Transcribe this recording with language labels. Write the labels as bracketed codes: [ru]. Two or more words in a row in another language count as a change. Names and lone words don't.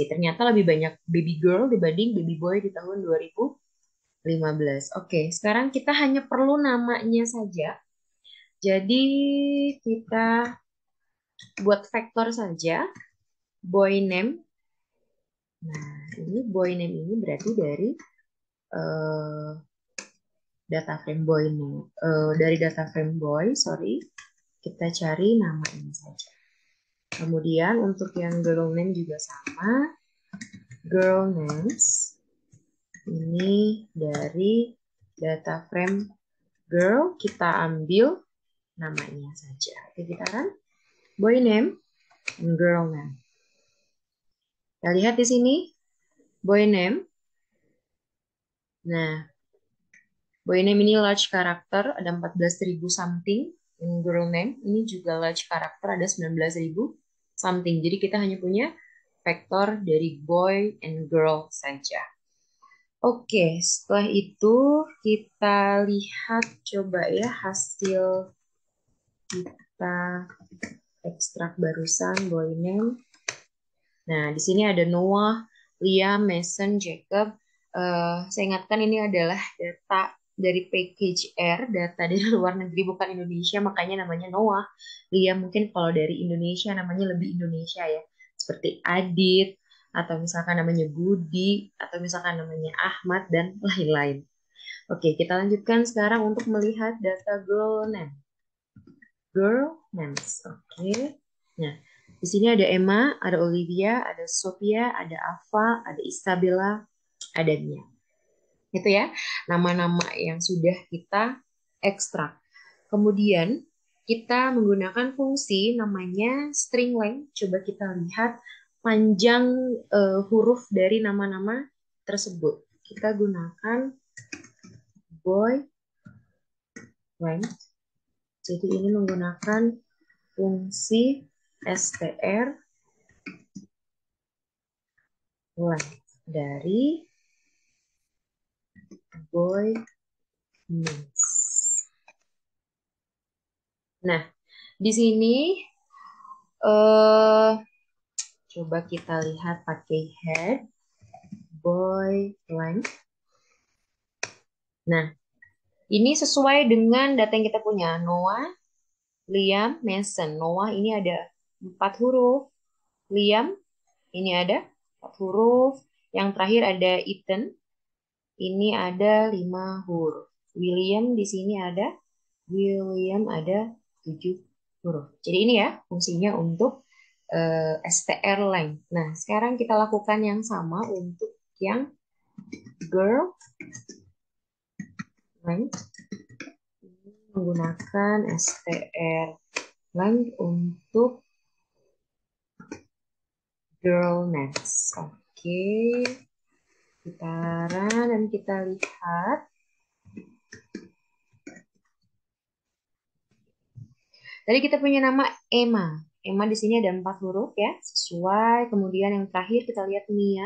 [id] Ternyata lebih banyak [en] baby girl [id] dibanding [en] baby boy [id] di tahun 2015. Oke, sekarang kita hanya perlu namanya saja. Jadi kita buat vektor saja [en] boy name. [id] Nah, ini [en] boy name [id] ini berarti dari eh, [en] data frame boy name. [id] Dari [en] data frame boy, sorry, [id] kita cari nama ini saja. Kemudian untuk yang [en] girl name [id] juga sama. [en] Girl names [id] ini dari [en] data frame girl [id] kita ambil namanya saja. Oke, kita [en] run boy name and girl name. [id] Kita lihat di sini [en] boy name. [id] Nah, [en] boy name [id] ini [en] large character [id] ada 14.000 something. [en] In girl name [id] ini juga [en] large character [id] ada 19.000 something. Jadi kita hanya punya vektor dari [en] boy and girl [id] saja. Oke, setelah itu kita lihat coba ya hasil kita ekstrak barusan [en] boy name. [id] Nah, di sini ada Noah, Liam, Mason, Jacob. Saya ingatkan ini adalah data dari package R, data dari luar negeri bukan Indonesia, makanya namanya Noah. Liam mungkin kalau dari Indonesia namanya lebih Indonesia ya, seperti Adit, atau misalkan namanya Budi, atau misalkan namanya Ahmad, dan lain-lain. Oke, kita lanjutkan sekarang untuk melihat data [en] girl name. Girl names, [id] oke. Nah, di sini ada Emma, ada Olivia, ada Sophia, ada Ava, ada Isabella, ada Mia. Itu ya, nama-nama yang sudah kita ekstrak. Kemudian kita menggunakan fungsi namanya [en] string length. [id] Coba kita lihat panjang huruf dari nama-nama tersebut. Kita gunakan [en] boy length. [id] Jadi ini menggunakan fungsi [en] str length [id] dari [en] boy names. [id] Nah, di sini eh coba kita lihat pakai [en] head boy length. [id] Nah, ini sesuai dengan data yang kita punya. Noah, Liam, Mason. Noah ini ada 4 huruf. Liam ini ada 4 huruf. Yang terakhir ada Ethan. Ini ada 5 huruf. William di sini ada William ada 7 huruf. Jadi ini ya fungsinya untuk [en] str length. [id] Nah, sekarang kita lakukan yang sama untuk yang [en] girl length. [id] Menggunakan [en] str length [id] untuk [en] girl names. [id] Oke, kita run dan kita lihat. Tadi kita punya nama Emma. Emma di sini ada 4 huruf ya, sesuai. Kemudian yang terakhir kita lihat Mia.